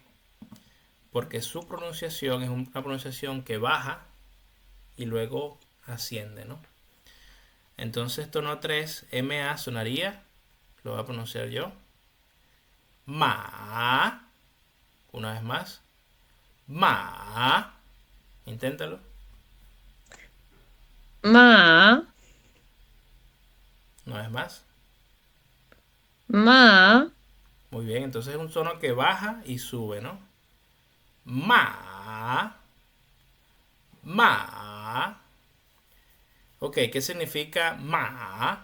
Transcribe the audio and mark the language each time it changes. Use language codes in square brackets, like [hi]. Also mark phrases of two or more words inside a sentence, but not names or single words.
[es] Porque su pronunciación es una pronunciación que baja y luego asciende, ¿no? Entonces, tono 3, MA sonaría, lo voy a pronunciar yo, ma, una vez más, ma, inténtalo, ma, una vez más, ma, muy bien, entonces es un tono que baja y sube, ¿no? Ma, ma, ok, ¿qué significa ma?